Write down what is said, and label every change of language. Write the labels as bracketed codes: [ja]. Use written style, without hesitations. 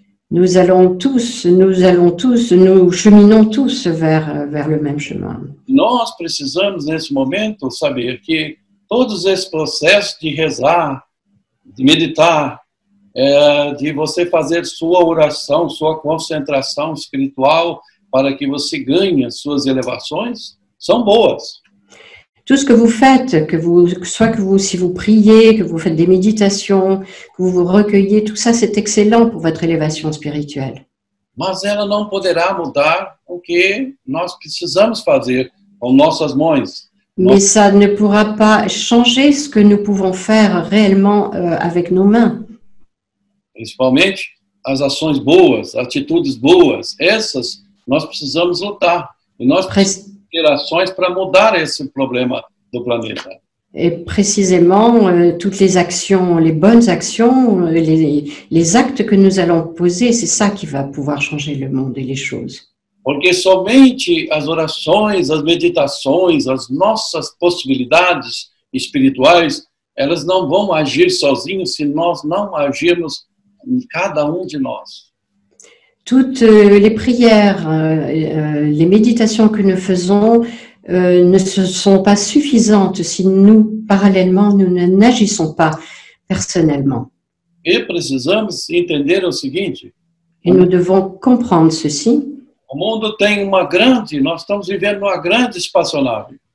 [fr] Nous cheminons tous vers le même chemin. [pt] Nós precisamos, nesse momento, saber que todos esses processos de rezar, de meditar, de você fazer sua oração, sua concentração espiritual para que você ganhe suas elevações, são boas. [fr] Tout ce que vous faites, si vous priez, que vous faites des méditations, que vous vous recueillez, tout ça c'est excellent pour votre élévation spirituelle. [pt] mas ela não poderá mudar o que nós precisamos fazer com nossas mãos. [fr] Mais ça ne pourra pas changer ce que nous pouvons faire réellement avec nos mains. [pt] Principalmente as ações boas, atitudes boas, essas nós precisamos lutar. E nós precisamos ter ações para mudar esse problema do planeta. [fr] Et précisément, toutes les actions, les bonnes actions, les actes que nous allons poser, c'est ça qui va pouvoir changer le monde et les choses. [pt] Porque somente as orações, as meditações, as nossas possibilidades espirituais, elas não vão agir sozinhas se nós não agirmos em cada um de nós. [fr] Toutes les prières, les méditations que nous faisons ne sont pas suffisantes si nous, parallèlement, nous n'agissons pas personnellement. [pt] E precisamos entender o seguinte: [fr] Et nous devons comprendre ceci. [pt] o mundo tem nós estamos vivendo numa grande espaçonave.